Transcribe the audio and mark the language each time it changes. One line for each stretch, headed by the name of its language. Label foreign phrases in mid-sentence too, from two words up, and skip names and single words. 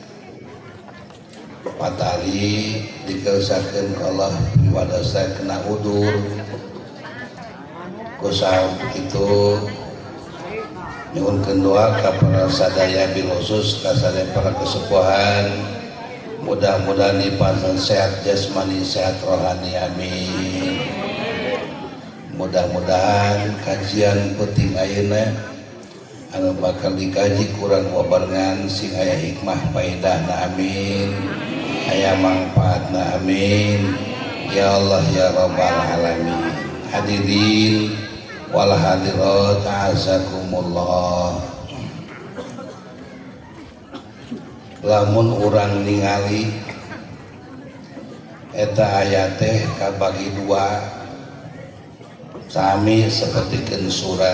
Sundanese: Patali dikesakeun ka Allah pribados kena udur kusah itu nyuhunkeun doa ka para sadaya
Arabic: بالخصوص
Sundanese: ka sadaya para kesepuhan, mudah-mudahan dipandang sehat jasmani sehat rohani amin. Mudah-mudahan kajian penting ayeuna anu bakal dikaji kurang wabarengan sing aya hikmah faedahna amin, aya manfaatna amin
Arabic: يا الله يا رب العالمين. حاضرين والحاضرات أعزكم الله,
Sundanese: lamun urang ningali eta ayat teh kabagi dua sami sapertikeun surat.